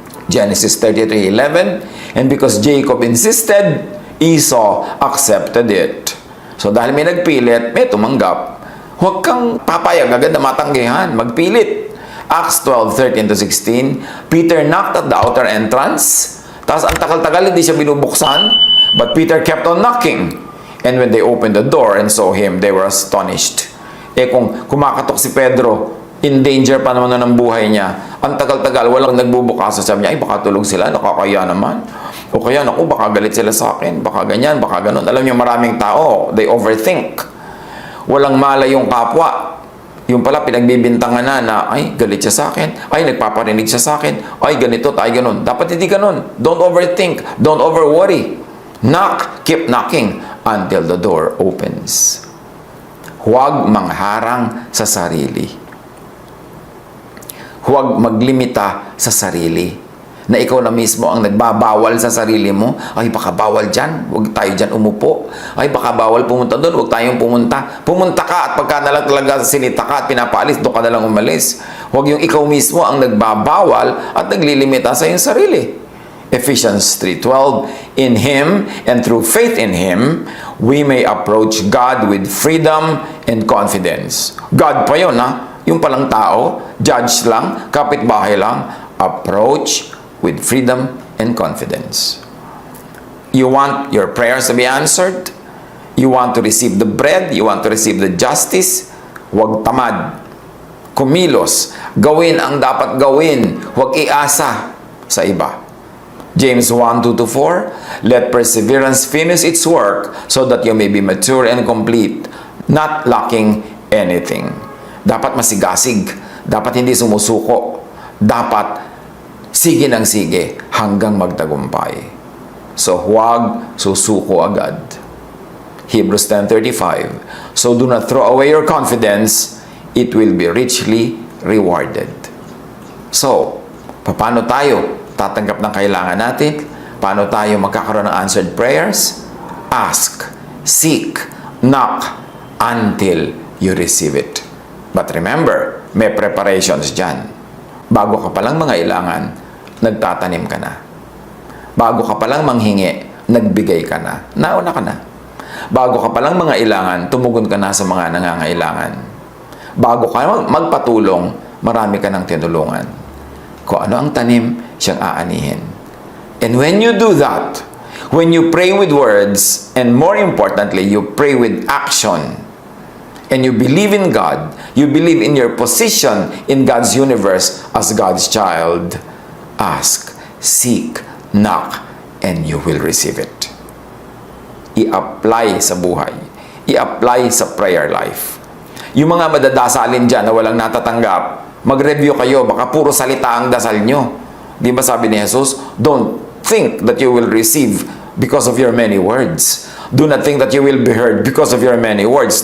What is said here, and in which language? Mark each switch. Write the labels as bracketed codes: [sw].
[en] Genesis 33:11, and because Jacob insisted, Esau accepted it. [tl] So dahil may nagpilit, may tumanggap. Huwag kang papayag agad na matanggihan. Magpilit. [en] Acts 12:13-16, Peter knocked at the outer entrance. [tl] Tapos ang tagal-tagal hindi siya binubuksan. [en] But Peter kept on knocking. And when they opened the door and saw him, they were astonished. [tl] Kung kumakatok si Pedro, [en] in danger [tl] pa naman ng buhay niya. Ang tagal-tagal, walang nagbubukas. Sabi niya, ay baka tulog sila, nakakaya naman. O kaya, naku, baka galit sila sa akin. Baka ganyan, baka ganun. Alam niyo, maraming tao, [en] they overthink. [tl] Walang malay yung kapwa. Yung pala, pinagbibintangan na, ay, galit siya sa akin. Ay, nagpaparinig siya sa akin. Ay, ganito, tayo ganun. Dapat hindi ganun. [en] Don't overthink. Don't overworry. Knock, keep knocking until the door opens. [tl] Huwag mangharang sa sarili. Huwag maglimita sa sarili. Na ikaw na mismo ang nagbabawal sa sarili mo. Ay, baka bawal dyan. Huwag tayo dyan umupo. Ay, baka bawal pumunta doon. Huwag tayong pumunta. Pumunta ka at pagka nalang talaga sinita ka at pinapaalis, doon ka nalang umalis. Huwag yung ikaw mismo ang nagbabawal at naglilimita sa iyong sarili. [en] Ephesians 3:12, in Him and through faith in Him, we may approach God with freedom and confidence. [tl] God pa yun, ha? Yung palang tao, judge lang, kapitbahay lang, [en] approach with freedom and confidence. You want your prayers to be answered? You want to receive the bread? You want to receive the justice? [tl] Huwag tamad. Kumilos. Gawin ang dapat gawin. Huwag iasa sa iba. [en] James 1:2-4, let perseverance finish its work so that you may be mature and complete, not lacking anything. [tl] Dapat masigasig. Dapat hindi sumusuko. Dapat sige ng sige hanggang magtagumpay. So huwag susuko agad. [en] Hebrews 10:35, so do not throw away your confidence, it will be richly rewarded. [tl] So, paano tayo tatanggap ng kailangan natin? Paano tayo magkakaroon ng [en] answered prayers? Ask, seek, knock, until you receive it. But remember, [tl] may preparations dyan. Bago ka palang mangailangan, nagtatanim ka na. Bago ka palang manghingi, nagbigay ka na. Nauna ka na. Bago ka palang mangailangan, tumugon ka na sa mga nangangailangan. Bago ka magpatulong, marami ka ng tinulungan. Kung ano ang tanim, siyang aanihin. [en] And when you do that, when you pray with words, and more importantly, you pray with action, and you believe in God, you believe in your position in God's universe as God's child, ask, seek, knock, and you will receive it. [tl] I-apply sa buhay. I-apply sa prayer life. Yung mga madadasalin dyan na walang natatanggap, mag-review kayo, baka puro salita ang dasal nyo. [en] Di ba sabi ni Jesus, don't think that you will receive because of your many words. Do not think that you will be heard because of your many words.